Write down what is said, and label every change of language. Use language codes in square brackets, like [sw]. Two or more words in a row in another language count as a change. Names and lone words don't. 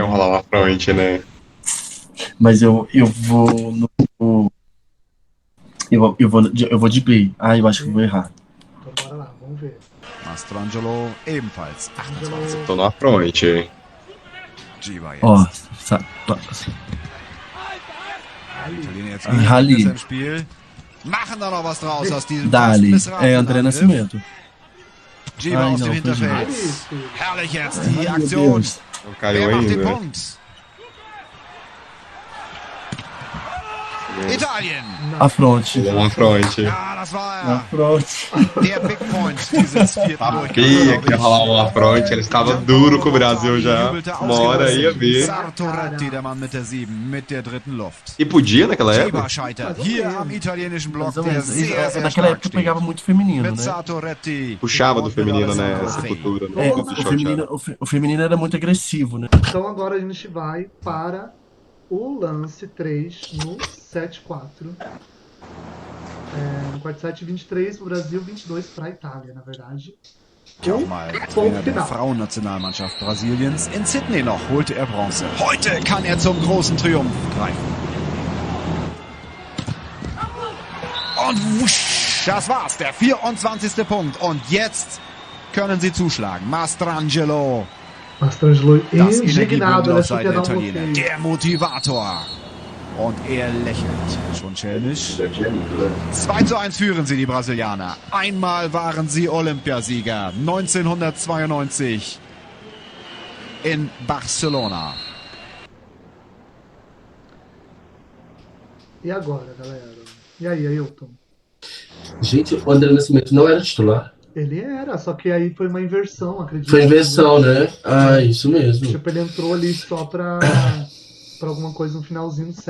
[pt] Eu rolar uma fronte, né? Mas eu vou no. Eu vou de B. Eu acho que eu vou errar. Então bora lá, vamos ver. [de] Mastrangelo ebenfalls 28. [pt] Tô na fronte. [de] Giba jetzt. [pt] Ó, [de] Die Italiener jetzt Rally. besser im Spiel. Machen da noch was draus aus diesem [pt] Dali. [de] fast missratenen André Angriff. Nascimento. Giba [pt] Ai, [de] aus [pt] não, [de] dem [pt] foi [de] Hinterfeld. [pt] Isso. [de] Herrlich jetzt die [pt] Ai, meu [de] Aktion. [pt] Deus. Não caiu [de] Wer macht den [pt] ainda. [de] Punkt? Italien. [pt] A fronte. Rolou uma fronte. [de] Ja, das [pt] A [de] war [pt] fronte. [de] der Big Point dieses vierten [pt] Sabia [de] Durchgangs. [pt] que ia rolar uma fronte, ele estava duro com o Brasil já. Uma hora ia ver. [de] Sartoretti, der Mann mit der 7, mit der dritten Luft. [pt] E podia naquela época? [de] Giba scheitert hier am italienischen Block, [pt] Mais ou [de] der [pt] menos. [de] sehr, sehr [pt] Naquela [de] stark [pt] época eu pegava [de] steht. [pt] muito feminino, [de] Mit [pt] né? [de] Sartoretti. [pt] Puxava do feminino, né? Essa Feio. cultura. É, Não o feminino, o feminino era muito agressivo, né? Então agora a gente vai para o lance 3 no 7-4. No quarto set 23 para o Brasil, 22 para a Itália, na verdade. [de] Auch mal Trainer der Frauennationalmannschaft Brasiliens. In Sydney noch holte er Bronze. Heute kann er zum großen Triumph greifen. Und wusch, das war's, der 24. Punkt. Und jetzt können sie zuschlagen. Mastrangelo, [pt] Mastrangelo [de] das [pt] indignado, [de] Energiebündel [pt] ele [de] auf [pt] achou que ia [de] Seiten [pt] dar [de] der [pt] um [de] Italiener. [pt] bloqueio. [de] Der Motivator. Und er lächelt. Schon schelmisch. 2:1 führen sie, die Brasilianer. Einmal waren sie Olympiasieger. 1992 in Barcelona. [pt] E agora, galera? E aí, Ailton? Gente, o André Nascimento não era titular. Ele era, só que aí foi uma inversão, acredito. Foi inversão, né? Isso mesmo. Tipo, ele entrou ali só pra alguma coisa no finalzinho do set.